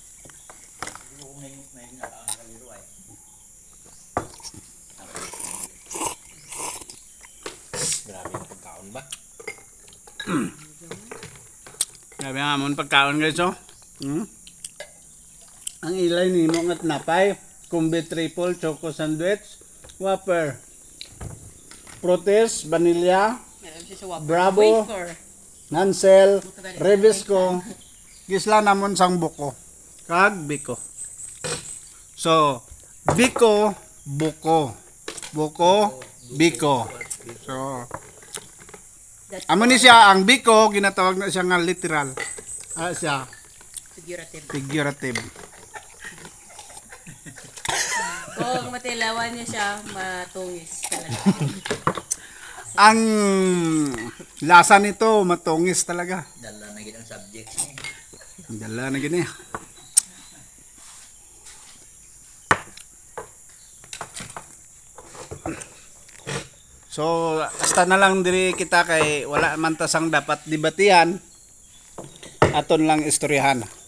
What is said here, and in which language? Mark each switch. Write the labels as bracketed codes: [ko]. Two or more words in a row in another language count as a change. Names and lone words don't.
[hil] Grabe ang pagkaon ba? Grabe nga mo pagkaon guys oh. Ang ilay ni mo nga tinapay, kumbi triple choco sandwich, Whopper, Protes, vanilla, Meron siya sa Whopper. Bravo. Wafer. Nansel, Revisco, gisla namon sang buko. Kag biko. So, biko, buko. Buko, biko. So, [en] That's [hil] amo ni siya ang biko ginatawag na siya nga literal. Siya [en] figurative. figurative. [hil] Kung matilawan niya siya, matungis talaga. [tl] Ang lasa nito matungis talaga. [hil] Dala na gid ang subjects niya. Dala na gini. So, hasta na lang diri kita kay wala man tasang dapat dibatihan. Aton lang istoryahan.